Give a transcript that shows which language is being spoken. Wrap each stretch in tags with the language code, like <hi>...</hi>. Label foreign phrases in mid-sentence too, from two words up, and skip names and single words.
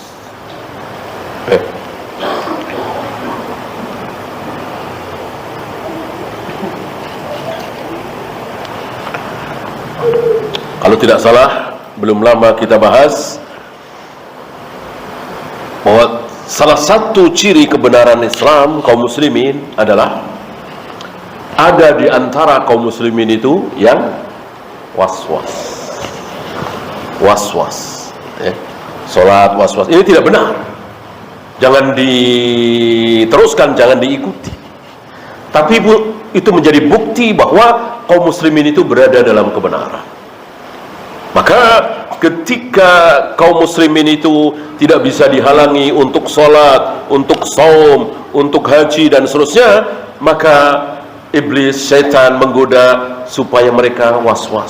<id>Kalau tidak salah, belum lama kita bahas bahwa salah satu ciri kebenaran Islam kaum muslimin adalah ada di antara kaum muslimin itu yang was-was. Was-was. Salat was-was. Ini tidak benar. Jangan diteruskan, jangan diikuti. Tapi itu menjadi bukti bahwa kaum muslimin itu berada dalam kebenaran. Maka ketika kaum muslimin itu tidak bisa dihalangi untuk sholat, untuk saum, untuk haji dan seterusnya, maka iblis, syaitan menggoda supaya mereka was-was.</id>